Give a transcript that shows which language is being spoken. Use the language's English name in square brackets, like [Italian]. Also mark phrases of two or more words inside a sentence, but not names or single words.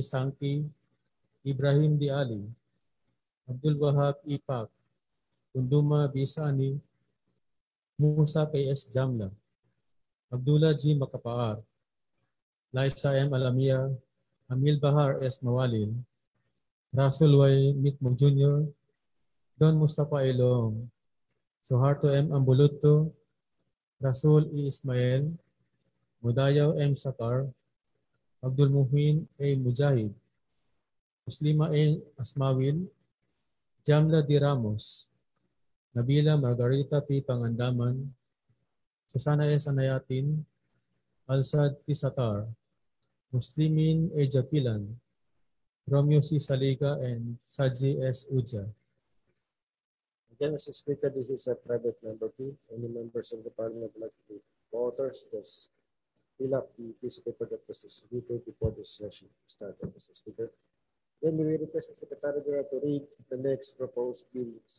[English] Sangki, Ibrahim D. Ali, Abdul Wahab E. Pak, Kunduma B. Sani, Musa K. S. Jamla, Abdullah G. Makapaar, Laisa M. Alamia, Amil Bahar S. Mawalil, Rasul Y. Mitmo Jr., Don Mustafa Ilong, Suharto M. Ambuluto, Rasul E. Ismail, Mudayaw M. Sakar, Abdul Muhin A. Mujahid, Muslima A. Asmawil, Jamla D. Ramos, Nabila Margarita P. Pangandaman, Susana S. Anayatin, Alsad T. Satar, Muslimin A. Japilan, Romeo C. Saliga, and Saji S. Uja. Again, Mr. Speaker, this is a private member bill. Any members of the Parliament would like to be co-authors, just fill up the piece of paper that was distributed before this session started, Mr. Speaker. Then we will request the Secretary General to read the next proposed bill, Mr.